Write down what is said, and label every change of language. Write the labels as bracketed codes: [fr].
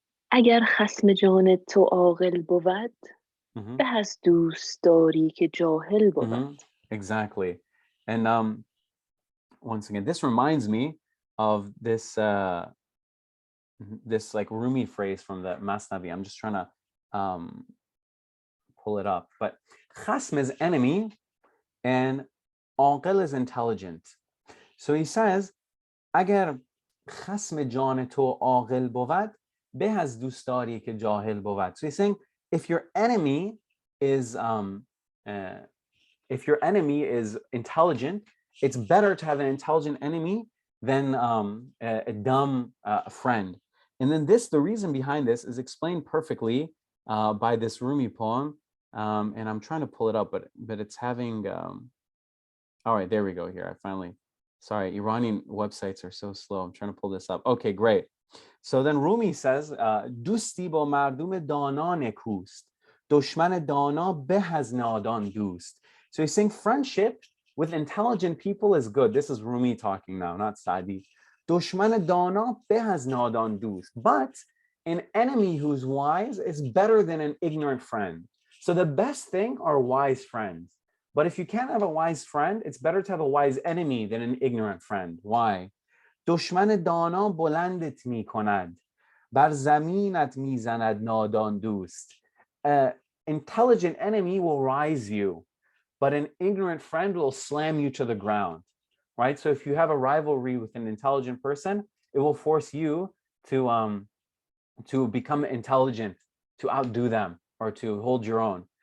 [fa] اگر خصم جان تو عاقل بود به از دوست داری که جاهل بود. [en] Exactly. And once again, this reminds me of this this like Rumi phrase from the Masnavi. I'm just trying to pull it up. But khasm is enemy and aqil is intelligent. So he says, [fa] agar khasm jan to aqil بود به از دوست داری که جاهل بود. [en] So he's saying, if your enemy is intelligent, it's better to have an intelligent enemy than a dumb friend. And then the reason behind this is explained perfectly by this Rumi poem. And I'm trying to pull it up, but it's having, all right, there we go here. Sorry, Iranian websites are so slow. I'm trying to pull this up. Okay, great. So then Rumi says, [fa] Dusti bo mardum dana nekust. دشمن دانا به از نادان دوست. [en] So he's saying friendship with intelligent people is good. This is Rumi talking now, not Saadi. [fa] دشمن دانا به از نادان دوست. [en] But an enemy who's wise is better than an ignorant friend. So the best thing are wise friends. But if you can't have a wise friend, it's better to have a wise enemy than an ignorant friend. Why? [fa] دشمن دانا بلندت می کند. بر زمینت می زند نادان دوست. [en] Intelligent enemy will rise you, but an ignorant friend will slam you to the ground, right? So if you have a rivalry with an intelligent person, it will force you to become intelligent, to outdo them, or to hold your own.